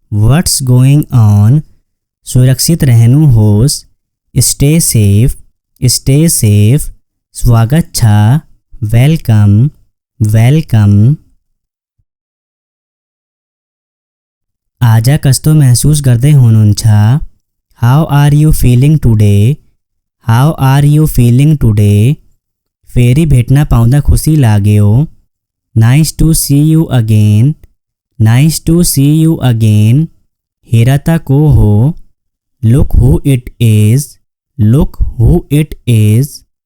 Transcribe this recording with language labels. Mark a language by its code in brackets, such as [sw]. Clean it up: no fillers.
[en] What's going on? [ne] सुरक्षित रहनुहोस्. [en] Stay safe. Stay safe. [ne] स्वागत छ. [en] Welcome. Welcome. [ne] आज कस्तो महसुस गर्दै हुनुहुन्छ? [en] How are you feeling today? How are you feeling today? [ne] फेरि भेट्न पाउँदा खुसी लाग्यो. [en] Nice to see you again. Nice to see you again. [ne] हेर त को हो? [en] Look who it is. Look who it is.